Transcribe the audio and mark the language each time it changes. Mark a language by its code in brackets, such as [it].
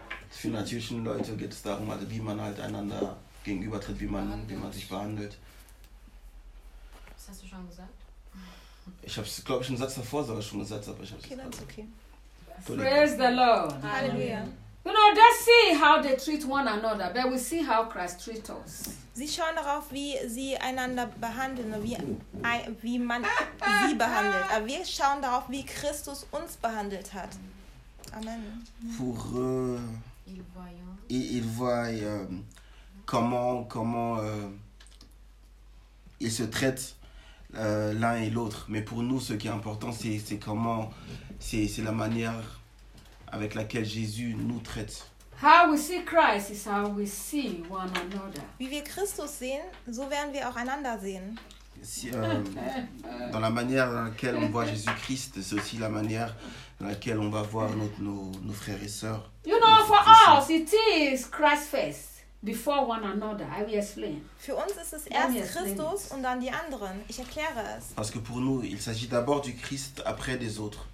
[de] Für natürliche Leute geht es darum, also wie man halt einander gegenübertritt, wie man sich behandelt. Was hast du schon gesagt? Ich habe es, glaube ich, einen Satz davor sogar schon gesagt, aber ich habe okay, es okay. [en] Gesagt. Praise the Lord. Hallelujah. You know, they see how they treat one another, but we see how Christ treats us. [de] Sie schauen darauf, wie sie einander behandeln, wie man sie behandelt. Aber wir schauen darauf, wie Christus uns behandelt hat. Amen. [fr] Pour ils voient comment ils se traitent l'un et l'autre. Mais pour nous, ce qui est important, c'est comment, c'est la manière avec laquelle Jésus nous traite. [en] How we see Christ is how we see one another. [de] Wie wir Christus sehen, so werden wir auch einander sehen. [fr] Si, dans la manière dans laquelle on voit Jésus-Christ, c'est aussi la manière dans laquelle on va voir nos frères et sœurs. [en] You know, for us, it is Christ first before one another. I will explain. [de] Für uns ist es erst Christus und dann die anderen. Ich erkläre es. [fr] Parce que pour nous, il s'agit d'abord du Christ après des autres.